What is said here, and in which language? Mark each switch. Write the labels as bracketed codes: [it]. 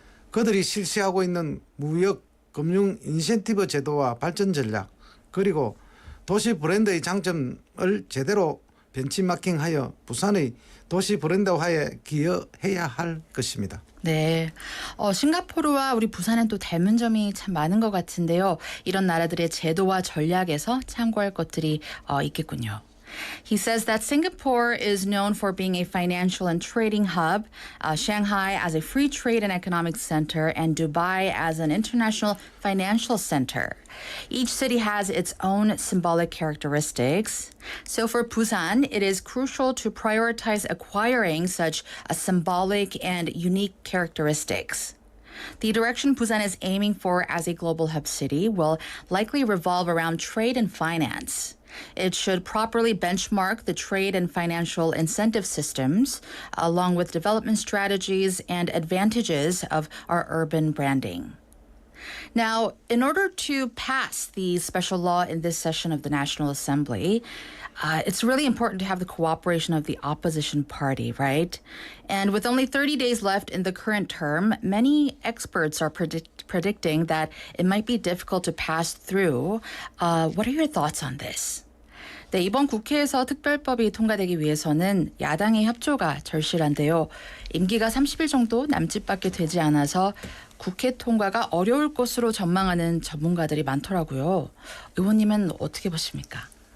[ko] 그들이 실시하고 있는 무역, 금융 인센티브 제도와 발전 전략 그리고 도시 브랜드의 장점을 제대로 벤치마킹하여 부산의 도시 브랜드화에 기여해야 할 것입니다. 네, 싱가포르와 우리 부산은 또 닮은 점이 참 많은 것 같은데요. 이런 나라들의 제도와 전략에서 참고할 것들이 있겠군요. [en] He says that Singapore is known for being a financial and trading hub, Shanghai as a free trade and economic center, and Dubai as an international financial center. Each city has its own symbolic characteristics. So for Busan, it is crucial to prioritize acquiring such a symbolic and unique characteristics. The direction Busan is aiming for as a global hub city will likely revolve around trade and finance. It should properly benchmark the trade and financial incentive systems, along with development strategies and advantages of our urban branding. Now, in order to pass the special law in this session of the National Assembly, it's really important to have the cooperation of the opposition party, right? And with only 30 days left in the current term, many experts are predicting that it might be difficult to pass through. What are your thoughts on this? [ko] 네, 이번 국회에서 특별법이 통과되기 위해서는 야당의 협조가 절실한데요. 임기가 30일 정도 남짓밖에 되지 않아서 국회 통과가 어려울 것으로 전망하는 전문가들이 많더라고요. 의원님은 어떻게 보십니까?